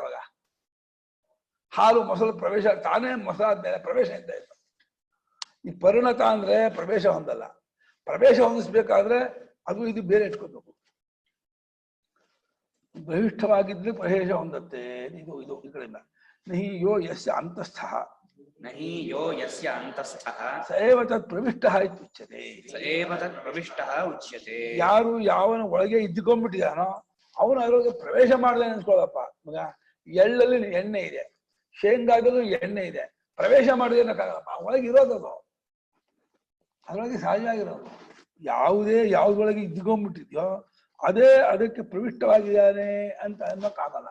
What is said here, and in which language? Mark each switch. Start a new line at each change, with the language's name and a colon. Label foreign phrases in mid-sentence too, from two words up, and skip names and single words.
Kannada: ಅವಾಗ ಹಾಲು ಮೊಸರು ಪ್ರವೇಶ, ತಾನೇ ಮೊಸರಾದ್ಮೇಲೆ ಪ್ರವೇಶ ಅಂತ ಆಯ್ತು. ಈ ಪರಿಣತ ಅಂದ್ರೆ ಪ್ರವೇಶ ಹೊಂದಲ್ಲ. ಪ್ರವೇಶ ಹೊಂದಿಸ್ಬೇಕಾದ್ರೆ ಅದು ಇದು ಬೇರೆ ಇಟ್ಕೋಬೇಕು. ಬಹಿಷ್ಠವಾಗಿದ್ರೆ ಪ್ರವೇಶ ಹೊಂದತ್ತೆ. ಇದು ಇದು ಈ ಕಡೆಯಿಂದ
Sanskrit: ನಹಿ ಯೋ ಯಸ್ಯ ಅಂತಸ್ಥಃ ನಹಿ ಯೋ ಯಸ್ಯ ಅಂತಸ್ಥಃ ಸಏವ ತತ್ ಪ್ರವಿಷ್ಟಃ ಇತ್ಯುಚ್ಯತೆ. ಸಏವ ತತ್ ಪ್ರವಿಷ್ಟಃ ಉಚ್ಯತೆ.
Kannada: ಯಾರು ಯಾವನ ಒಳಗೆ ಇದ್ದುಕೊಂಡ್ಬಿಟ್ಟಿದಾನೋ ಅವನು ಅದ್ರೊಳಗೆ ಪ್ರವೇಶ ಮಾಡದೆ ಅನ್ಸ್ಕೊಳ್ಳಪ್ಪ. ಮಗ ಎಳ್ಳಲ್ಲಿ ಎಣ್ಣೆ ಇದೆ, ಶೇಂಗಾದಲ್ಲೂ ಎಣ್ಣೆ ಇದೆ, ಪ್ರವೇಶ ಮಾಡಿದೆ ಅನ್ನಕ್ಕಾಗಲ್ಲಪ್ಪ. ಒಳಗೆ ಇರೋದದು, ಅದ್ರೊಳಗೆ ಸಹಜವಾಗಿರೋದು. ಯಾವ್ದೊಳಗೆ ಇದ್ದುಕೊಂಡ್ಬಿಟ್ಟಿದ್ಯೋ ಅದೇ ಅದಕ್ಕೆ ಪ್ರವಿಷ್ಟವಾಗಿದ್ದಾನೆ ಅಂತ ಅನ್ನೋಕ್ಕಾಗಲ್ಲ.